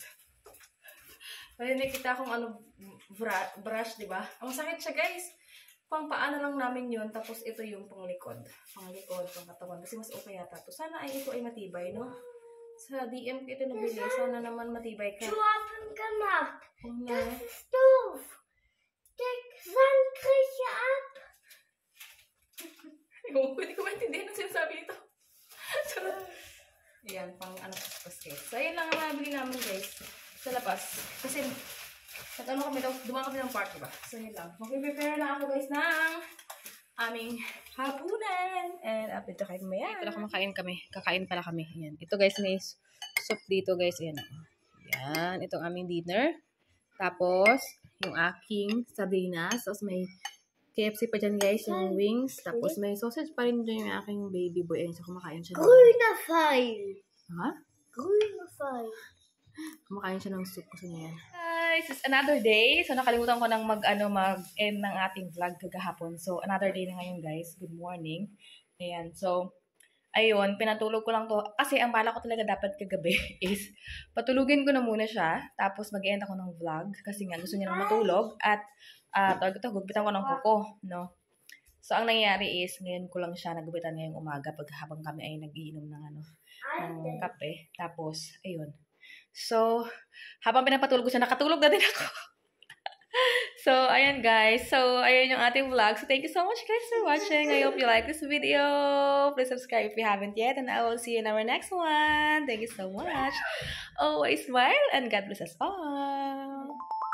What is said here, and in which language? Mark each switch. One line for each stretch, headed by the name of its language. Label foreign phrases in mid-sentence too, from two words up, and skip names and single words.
Filipino: Kaya nakita akong brush, di ba? Ang sakit siya guys. Pang paano lang namin yun, tapos ito yung panglikod. Panglikod, pangkatawan. Kasi mas okay yata to. Sana ay ito ay matibay, no? Sa DM ko ito nabili. Sana naman matibay ka.
German: Du hast ihn gemacht.
English: Oh, no.
German: Das ist doof. Der Sand kriegt ja ab.
Filipino: Hindi ko maintindihan ang sinasabi ito. Ayan, pang ano paspas. So, ayan lang ang nabili namin guys. Sa labas. Kasi, nag-ano kami daw, dumaan kami ng party ba? So, yun lang. Mag-prepare lang ako guys ng aming hapunan.
English: And update
Filipino: kayo mamaya. Ito kumakain kami. Kakain pala kami. Ayan. Ito guys, may soup dito guys. Ayan. Ayan. Itong aming dinner. Tapos, yung aking sardinas. Tapos may KFC pa dyan guys, yung wings. Tapos may sausage pa rin dyan yung aking baby boy. Ayan, so kumakain siya.
German: Grüner Pfeil. Ha? Grüner Pfeil.
Filipino: Kumakain siya ng soup. Gusto niya yan. Guys,
English: it's another day. So,
Filipino: nakalimutan ko nang mag-end ng ating vlog kagahapon. So,
English: another day
Filipino: na ngayon, guys.
English: Good morning. Ayan.
Filipino: So, ayun, pinatulog ko lang to. Kasi, ang bala ko talaga dapat kagabi is, patulugin ko na muna siya. Tapos, mag-end ako ng vlog. Kasi nga, gusto niya nang matulog. At, gugupitan ko ng kuko, no? So, ang nangyayari is, ngayon ko lang siya nagupitan ngayong umaga pag habang kami ay nag-iinom ng, ng kape. Tapos, ayun. So, habang pinapatulog ko siya, nakatulog na din ako. So, ayan guys. So, ayan yung ating vlog.
English: So, thank you so much guys for watching. I hope you like this video. Please subscribe if you haven't yet. And I will see you in our next one. Thank you so much. Always smile and God bless us all.